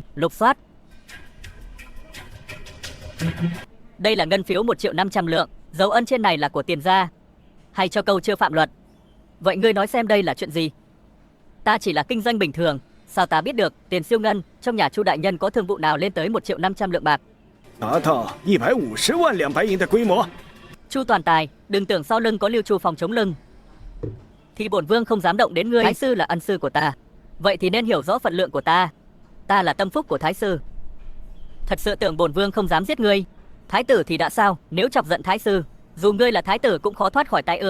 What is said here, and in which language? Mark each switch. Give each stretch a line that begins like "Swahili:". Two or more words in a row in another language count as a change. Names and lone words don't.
Vietnamese: Lục soát. Đây là ngân phiếu 1.500.000 lượng. Dấu ân trên này là của tiền gia. Hay cho câu chưa phạm luật. Vậy ngươi nói xem đây là chuyện gì? Ta chỉ là kinh doanh bình thường, sao ta biết được tiền siêu ngân trong nhà Chu đại nhân có thương vụ nào lên tới 1.500.000 lượng bạc?
Chinese: 达到150万两白银的规模。
Vietnamese: Chu toàn tài, đừng tưởng sau lưng có Lưu Chu phòng chống lưng thì bổn vương không dám động đến ngươi. Thái sư là ân sư của ta, vậy thì nên hiểu rõ phận lượng của ta. Ta là tâm phúc của thái sư. Thật sự tưởng bổn vương không dám giết ngươi. Thái tử thì đã sao? Nếu chọc giận thái sư, dù ngươi là thái tử cũng khó thoát khỏi tai ương.